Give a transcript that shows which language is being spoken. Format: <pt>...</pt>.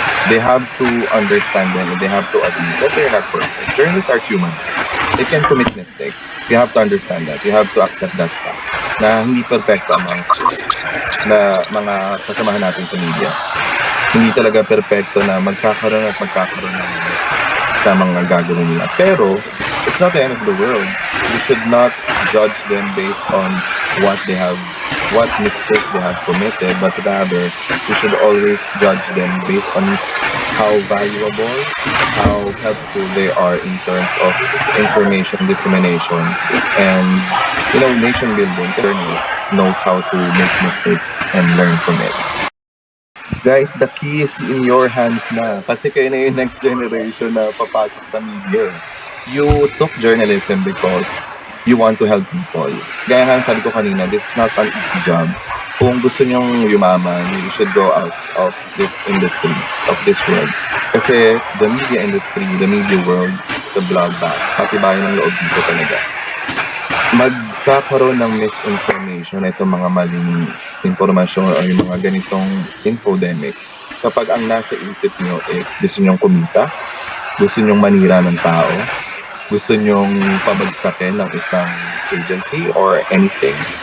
<en>They have to understand them and they have to admit that they're not perfect. Journalists are human. They can commit mistakes. You have to understand that. You have to accept that fact.</en> <tl>Na hindi perfecto ang mga kasamahan natin sa media. Hindi talaga perfecto na magkakaroon ng sa mga gagawin nila. Pero,</tl> <en>it's not the end of the world. We should not judge them based on what mistakes they have committed, but rather, we should always judge them based on how valuable, how helpful they are in terms of information dissemination and, nation building. Journalists knows how to make mistakes and learn from it. Guys, the key is in your hands</en> <tl>na. Kasi kayo na yung</tl> <en>next generation</en> <tl>na papasok sa</tl> <en>media. You took journalism because you want to help people.</en> <tl>Gaya nga sabi ko kanina,</tl> <en>this is not an easy job.</en> <tl>Kung gusto nyong yumaman,</tl> <en>you should go out of this industry, of this world. Kasi the media industry, the media world, is a bloodbath.</en> <tl>Patibayan ng loob dito talaga. Magkakaroon ng misinformation, itong mga maling informasyon o yung mga ganitong infodemic. Kapag ang nasa isip nyo is gusto nyong kumita, gusto nyong manira ng tao, gusto nyong pabagsakin ng isang agency</tl> <en>or anything.</en>